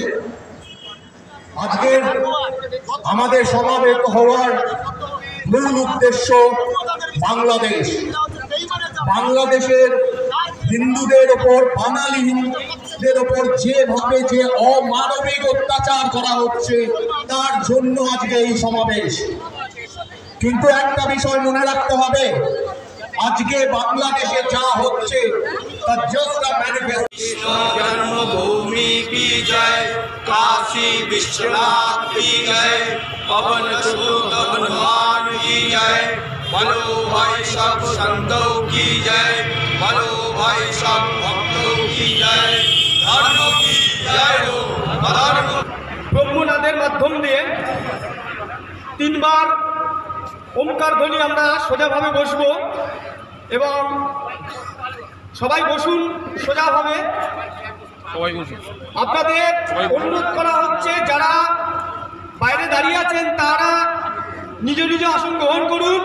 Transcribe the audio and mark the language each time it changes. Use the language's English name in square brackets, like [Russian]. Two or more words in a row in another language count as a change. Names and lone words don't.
[Bangla] আজকে আমাদের সমাবেত হওয়ার মূল উদ্দেশ্য বাংলাদেশ, বাংলাদেশের হিন্দুদের ওপর, বাঙালি হিন্দুদের ওপর যেভাবে যে অমানবিক অত্যাচার করা হচ্ছে তার জন্য আজকে এই সমাবেশ। কিন্তু একটা বিষয় মনে রাখতে হবে, আজকে বাংলাদেশে যা হচ্ছে তা [English] just a manifestation. [Hindi] जन्मभूमि की जय, काशी विश्वनाथ की जय, पवन सुत हनुमान की जय, बोलो भाई सब संतों की जय, बोलो भाई सब भक्तों की जय, धर्म की जय हो, धर्म। [Bangla] ব্রহ্মনাদের মাধ্যম দিয়ে তিনবার ওমকার ধ্বনি আমরা সোজাভাবে বসবো এবং সবাই বসুন সোজাভাবে। আপনাদের অনুরোধ করা হচ্ছে যারা বাইরে দাঁড়িয়ে আছেন তারা নিজ নিজ আসন গ্রহণ করুন।